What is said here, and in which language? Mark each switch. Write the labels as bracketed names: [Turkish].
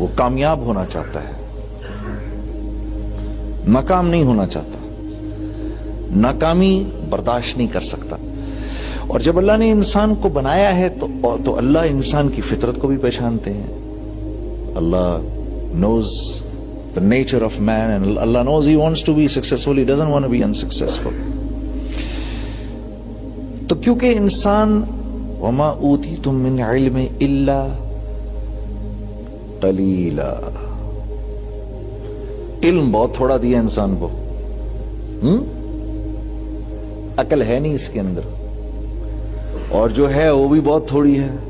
[Urdu] وہ کامیاب ہونا چاہتا ہے, ناکام نہیں ہونا چاہتا. ناکامی برداشت نہیں کر سکتا. اور جب اللہ نے انسان کو بنایا ہے تو اللہ انسان کی فطرت کو بھی پہچانتے ہیں. [English] Allah knows the nature of man and Allah knows he wants to be successful, he doesn't want to be unsuccessful. [Urdu] تو کیونکہ انسان [Arabic] وما اوتیتم من علم الا قلیلا, [Urdu] علم بہت تھوڑا دیا انسان کو, عقل ہے نہیں اس کے اندر, اور جو ہے وہ بھی بہت تھوڑی ہے.